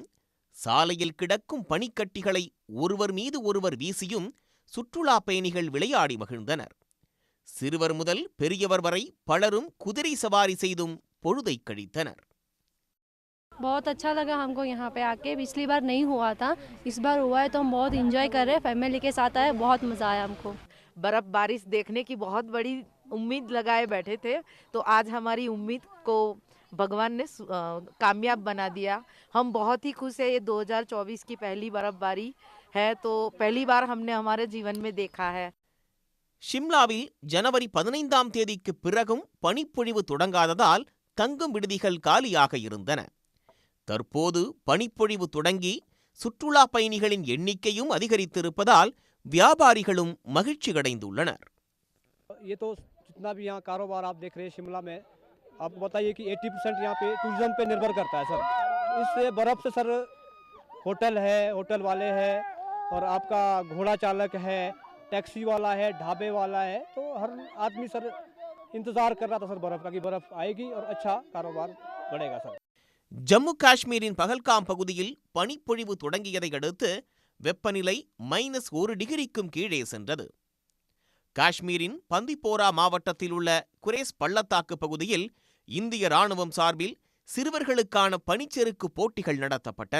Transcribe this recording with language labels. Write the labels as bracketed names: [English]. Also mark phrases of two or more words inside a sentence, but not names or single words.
[Tamil] சாலையில் கிடக்கும் பனிக்கட்டிகளை ஒருவர் மீது ஒருவர் வீசியும் சுற்றுலா பயணிகள் விளையாடி மகிழ்ந்தனர். சிறுவர் முதல் பெரியவர் வரை பலரும் குதிரை சவாரி செய்தும் பொழுதை கழித்தனர். [Hindi] बहुत अच्छा लगा हमको यहाँ पे आके। पिछली बार नहीं हुआ था, इस बार हुआ है तो हम बहुत इंजॉय कर रहे हैं। फैमिली के साथ आए, बहुत मजा आया हमको। बर्फ बारिश देखने की बहुत बड़ी उम्मीद लगाए बैठे थे, तो आज हमारी उम्मीद को भगवान ने कामयाब बना दिया। हम बहुत ही खुश है। ये 2024 की पहली बर्फबारी है, तो पहली बार हमने हमारे जीवन में देखा है। [Tamil] ஷிம்லாவில் ஜனவரி 15ஆம் தேதிக்கு பிறகும் பனிப்பொழிவு தொடங்காததால் தங்கும் விடுதிகள் காலியாக இருந்தன. தற்போது பனிப்பொழிவு தொடங்கி சுற்றுலா பயணிகளின் எண்ணிக்கையும் அதிகரித்திருப்பதால் வியாபாரிகளும் மகிழ்ச்சி அடைந்துள்ளனர். [Hindi] ये तो जितना भी यहाँ कारोबार आप देख रहे हैं शिमला में, आपको बताइए कि 80% यहाँ पे टूरिज्म पे निर्भर करता है सर। इससे बर्फ से सर होटल है, होटल वाले हैं, और आपका घोड़ा चालक है, टैक्सी वाला है, ढाबे वाला है, तो हर आदमी सर इंतजार कर रहा था सर बर्फ का कि बर्फ आएगी और अच्छा कारोबार बढ़ेगा सर। [Tamil] ஜம்மு காஷ்மீரின் பகல்காம் பகுதியில் பனிப்பொழிவு தொடங்கியதை அடுத்து வெப்பநிலை -1 டிகிரிக்கும் கீழே சென்றது. காஷ்மீரின் பந்திப்போரா மாவட்டத்தில் உள்ள குரேஸ் பள்ளத்தாக்கு பகுதியில் இந்திய ராணுவம் சார்பில் சிறுவர்களுக்கான பனிச்சறுக்கு போட்டிகள் நடத்தப்பட்டன.